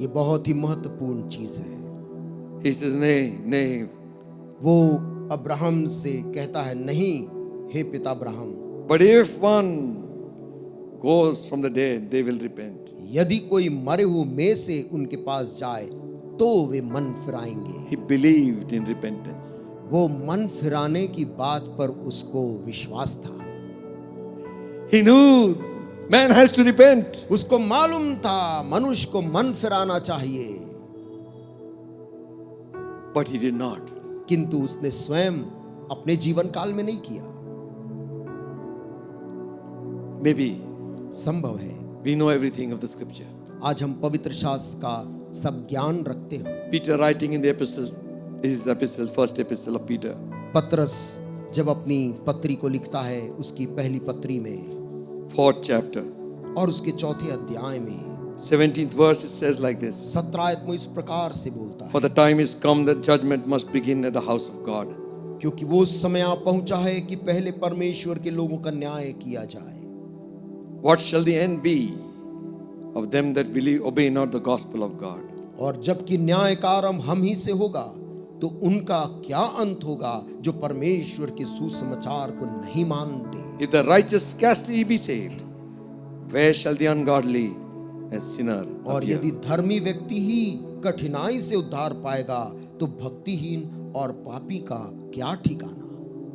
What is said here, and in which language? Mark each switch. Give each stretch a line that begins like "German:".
Hindi: ये बहुत ही महत्वपूर्ण चीज है।
English: He says, nay, nay.
Hindi: वो अब्राहम से कहता है, नहीं हे पिता Abraham,
English: But if one goes from the dead, they will repent.
Hindi: यदि कोई मरे हुए में से उनके पास जाए तो वे मन फिराएंगे।
English: He believed in repentance.
Hindi: वो मन फिराने की बात पर उसको विश्वास था।
English: He knew man has to repent.
Hindi: उसको मालूम था मनुष्य को मन फिराना चाहिए,
English: But he did not.
Hindi: किंतु उसने स्वयं अपने जीवन काल में नहीं किया।
English: Maybe
Hindi: संभव है
English: we know everything of the scripture.
Hindi: आज हम पवित्र शास्त्र का सब ज्ञान रखते हो।
English: Peter writing in the epistles, his epistle, first epistle of Peter,
Hindi: पत्रस जब अपनी पत्री को लिखता है, उसकी पहली पत्री में
English: 4th chapter,
Hindi: और उसके चौथे अध्याय में
English: 17th verse, it says like this.
Hindi: 17 आयत में इस प्रकार से बोलता
English: For
Hindi: है,
English: the time is come that judgment must begin at the house of God.
Hindi: क्योंकि वो समय आ पहुंचा है कि पहले परमेश्वर के लोगों का न्याय किया जाए।
English: What shall the end be of them that believe, obey not the gospel of God?
Hindi: और जबकि न्याय का आरंभ हम ही से होगा, तो उनका क्या अंत होगा जो परमेश्वर के सुसमाचार को नहीं मानते।
English: If the righteous scarcely be saved, where shall the ungodly and sinner
Hindi: और
English: appear?
Hindi: यदि धर्मी व्यक्ति ही कठिनाई से उद्धार पाएगा, तो भक्तिहीन और पापी का क्या ठिकाना।